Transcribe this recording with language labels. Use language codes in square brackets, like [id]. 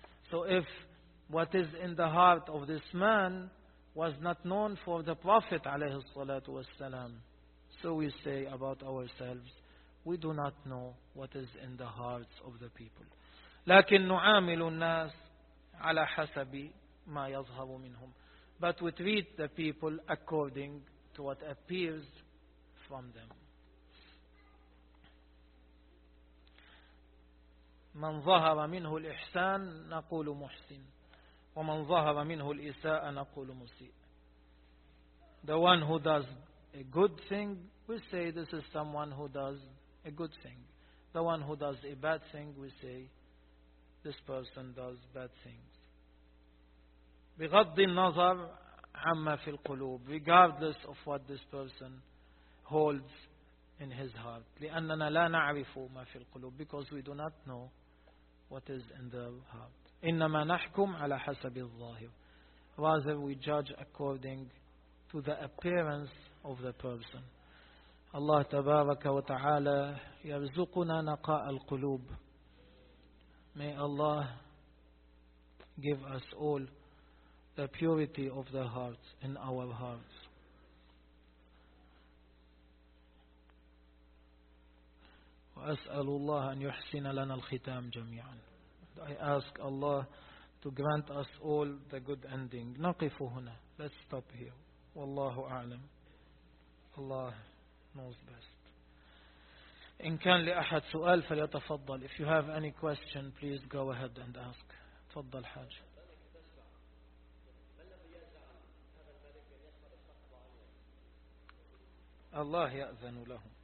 [en] So if what is in the heart of this man was not known for the Prophet عليه الصلاة والسلام, so we say about ourselves, we do not know what is in the hearts of the people. [ar] لكن نعامل الناس على حسب ما يظهر منهم. [en] But we treat the people according to what appears from them. [ar] من ظهر منه الإحسان نقول محسن، ومن ظهر منه الإساءة نقول مسيء. [en] The one who does a good thing, we say this is someone who does a good thing. The one who does a bad thing, we say this person does bad things. [ar] بغض النظر عما في القلوب, [en] regardless of what this person holds in his heart. [ar] لأننا لا نعرف ما في القلوب, [en] because we do not know what is in their heart. [ar] إنما نحكم على حسب الظاهر. [en] Rather, we judge according to the appearance of the person. [ar] Allah تبارك وتعالى يرزقنا نقاء القلوب. [en] May Allah give us all the purity of the heart in our hearts. [ar] وأسأل الله أن يحسن لنا الختام جميعا. [en] I ask Allah to grant us all the good ending. [ar] نقف هنا. [en] Let's stop here. [ar] والله أعلم. [en] Allah knows best. [ar] إن كان لأحد سؤال فليتفضل. [en] If you have any question, please go ahead and ask. [ar] تفضل حاج. الله يأذن له.